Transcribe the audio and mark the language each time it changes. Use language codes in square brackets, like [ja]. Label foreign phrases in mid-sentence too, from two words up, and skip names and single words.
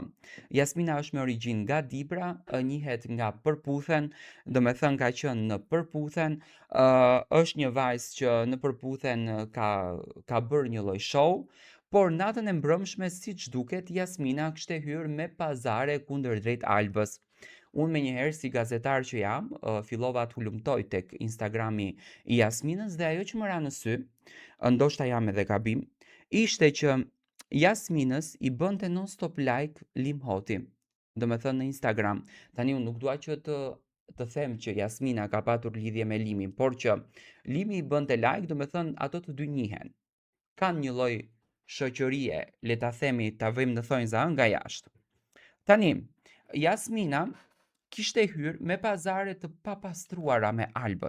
[sq] Jasmina është me origjinë nga Dibra, njihet nga Përputhen, do me thënë ka qenë në Përputhen, është një vajzë që në Përputhen ka bërë një lloj show, por natën e mbrëmshme siç duket Jasmina kishte hyrë me pazare kundërdrejt Albës. Unë me njëherë si gazetar që jam, fillova të hulumtoj tek Instagrami i Jasminës dhe ajo që më ra në sy, ndoshta jam edhe gabim, ishte që Jasminës i bënte non-stop like Lim Hoti, do me thënë në Instagram. Tani unë nuk dua që të them që Jasmina ka patur lidhje me Limin, por që Limi i bënte like, do me thënë ato të dy njihen. Kanë një lloj shoqërie, le ta themi, ta vëjmë në thonjza nga jashtë. Tani, Jasmina kishte hyrë me pazare të papastruara me Albën.